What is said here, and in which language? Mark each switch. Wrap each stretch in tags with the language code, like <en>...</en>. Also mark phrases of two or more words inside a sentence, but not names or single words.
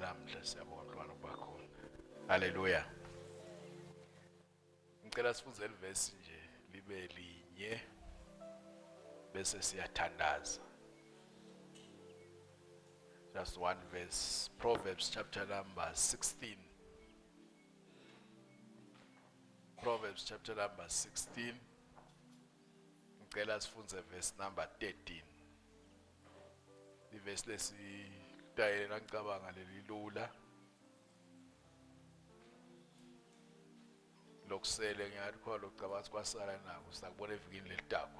<ss>namhla siyabonga ntwana bakhona. Haleluya. Ngicela sifunze livesi nje libe linye bese siyathandaza.</ss> <en>Just one verse. Proverbs chapter number 16. Proverbs chapter number 16.</en> <ss>Ngicela sifunze</ss> <en>verse number 13.</en> <ss>Ivesi lesitayela ngicabanga lelilula. Lokusele ngiyathi khona lokucabanga kwasala nako sakubona evikini lelitako.</ss>